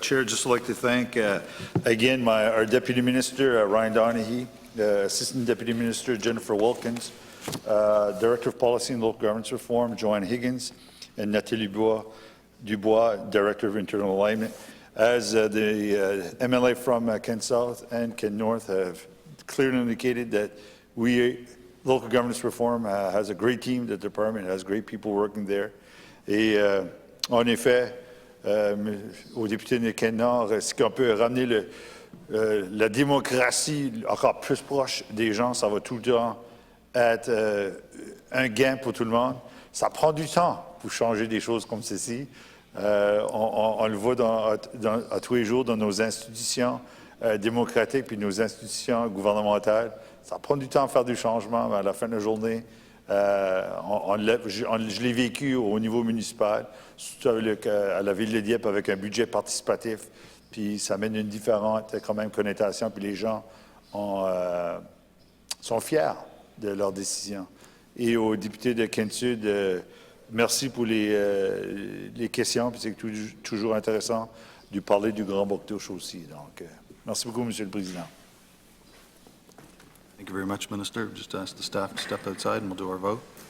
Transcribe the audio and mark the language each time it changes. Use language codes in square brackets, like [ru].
[en] Chair, just like to thank again our Deputy Minister, Ryan Donaghy, Assistant Deputy Minister, Jennifer Wilkins, Director of Policy and Local Governance Reform, Joanne Higgins, and Nathalie Dubois, Director of Internal Alignment. As the MLA from Kent South and Kent North have clearly indicated that local governance reform has a great team, the department has great people working there. [fr] Et en effet, au député de Kent Nord, est-ce qu'on peut ramener la démocratie encore plus proche des gens, ça va tout le temps être un gain pour tout le monde. Ça prend du temps pour changer des choses comme ceci. On le voit à tous les jours dans nos institutions démocratiques puis nos institutions gouvernementales. Ça prend du temps à faire du changement, mais à la fin de la journée, je l'ai vécu au niveau municipal, surtout à la ville de Dieppe avec un budget participatif, puis ça mène une différente quand même connotation, puis les gens sont fiers de leurs décisions. Et aux députés de Kent Sud, merci pour les questions, puis c'est toujours intéressant de parler du Grand Boctouche aussi. Donc, merci beaucoup, Monsieur le Président. [en] Thank you very much, Minister. Just ask the staff to step outside and we'll do our vote.